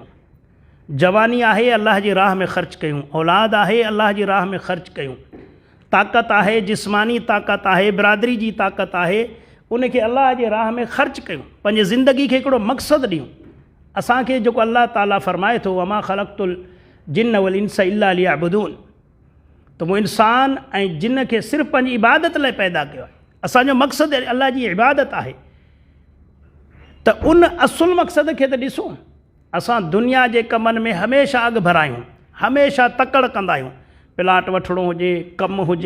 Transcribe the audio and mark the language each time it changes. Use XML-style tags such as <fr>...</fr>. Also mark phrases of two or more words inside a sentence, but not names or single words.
<sd>जवानी आहे अल्लाह जी राह में ख़र्च कयूं, औलाद आहे अल्लाह जी राह में ख़र्च कयूं, ताक़त आहे, जिस्मानी ताक़त आहे, बिरादरी जी ताक़त आहे, उनखे अल्लाह जे राह में ख़र्च कयूं, पंहिंजे ज़िंदगी खे हिकिड़ो मक़सदु ॾियूं। असांखे जेको अल्लाह ताला फ़रमाए थो</sd> <ar>وما خلقت الجن والإنس إلا ليعبدون,</ar> <sd>त उहो इंसान ऐं जिन खे सिर्फ़ु पंहिंजी इबादत लाइ पैदा कयो आहे। असांजो मक़सदु अल्लाह जी इबादत आहे, त उन असुल मक़सद खे त ॾिसूं। असां दुनिया जे कमनि में हमेशह अॻु भरायूं, हमेशह तकड़ कंदा आहियूं, प्लाट वठिणो हुजे, कमु हुजे।</sd>